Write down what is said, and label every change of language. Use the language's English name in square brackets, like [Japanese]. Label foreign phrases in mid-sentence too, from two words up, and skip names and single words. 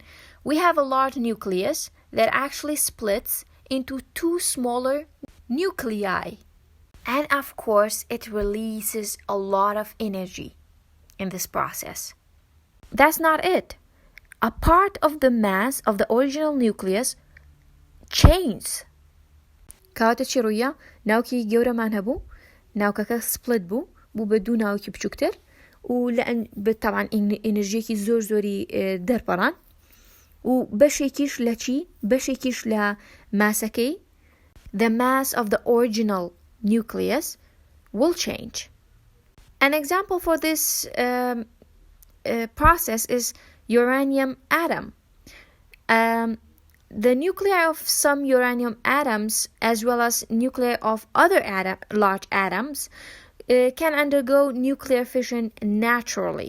[English] We have a large nucleus that actually splits into two smaller nuclei. And of course, it releases a lot of energy in this process. That's not it. A part of the mass of the original nucleus changes. [Kurdish] كاوتا تشيرويا ناوكي جورا مانهبو ناوكا سبلت بو بدو ناوكي بشكتر ولأن طبعا انرجيكي زوري دربران وبشيكيش لشي بشيكيش لماسكي. [English] The mass of the original nucleus will change. An example for this process is uranium atom. The nuclei of some uranium atoms as well as nuclei of other large atoms can undergo nuclear fission naturally.